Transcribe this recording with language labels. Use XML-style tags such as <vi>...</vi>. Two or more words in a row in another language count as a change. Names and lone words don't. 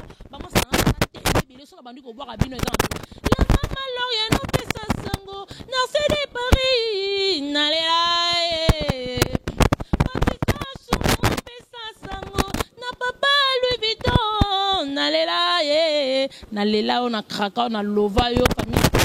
<ln>Ba mwasa na nga, na te, ebele, soki bandi ko bwaka bino, eza mabe. La mama Lauriane, opesa sango. Narcisse de Paris, nalela, eh. Patricia Chou, opesa sango. Na papa Louis Vuitton, nalela, eh. Nalela,</ln> <fr>on a craqué, on a lova, yo, famille.</fr>